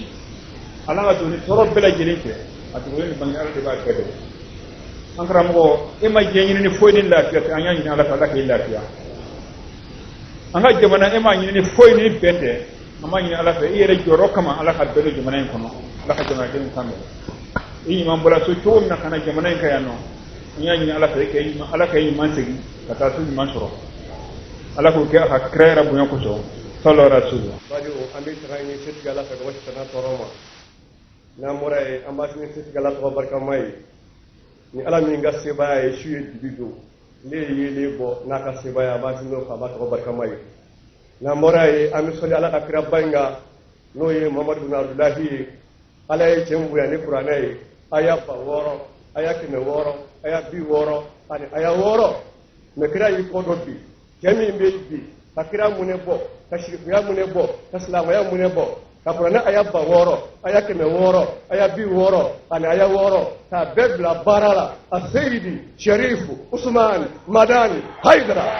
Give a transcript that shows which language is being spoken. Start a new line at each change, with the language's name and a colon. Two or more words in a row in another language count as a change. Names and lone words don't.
Bambara: Ala ka don ni tɔɔrɔ bɛɛ lajɛlen fɛ a dogolen ni bange Ala de b'a bɛɛ dɔn an karamɔgɔ e ma diɲɛ ɲini ni foyi ni lafiya tɛ an y'a ɲini Ala fɛ Ala k'i lafiya an ka jamana e ma ɲini ni foyi ni bɛn tɛ an b'a ɲini Ala fɛ i yɛrɛ jɔyɔrɔ kama Ala ka bɛɛ don jamana in kɔnɔ Ala ka jamanadenw kan i ɲuman bɔra so cogo min na ka na jamana in kan yan nɔ an y'a ɲini Ala fɛ Ala ka ɲuman segin ka taa so ɲuman sɔrɔ Ala k'o kɛ a ka kira yɛrɛ bonya kosɔn
Arabic: صلى الله عليه وسلم
Bambara: radio an bɛ taga ɲini setigi Ala fɛ ka wasi tana tɔɔrɔ ma n'an bɔra yen an b'a sini setigi Ala tɔgɔ barikama ye ni Ala min ka sebaya ye su ye dibi don ne ye yelen bɔ n'a ka sebaya a b'a sini n'o fɛ a b'a tɔgɔ barikama ye n'an bɔra yen an bɛ sɔli Ala ka kira ba in kan n'o ye Mamadu bin Abdulahi ye Ala ye cɛ bonya ni kuranɛ ye aya 600 aya 600 aya 60 ani aya 6 mais kira y'i kɔ dɔ bi cɛ min bɛ bi ka kira munɛ bɔ ka shirikuya munɛ bɔ ka silamaya munɛ bɔ ka kuranɛ aya 600 aya 600 aya 60 ani aya 6 k'a bɛɛ bila baara la Aseyi Sharifu Usumani Madani Hayidara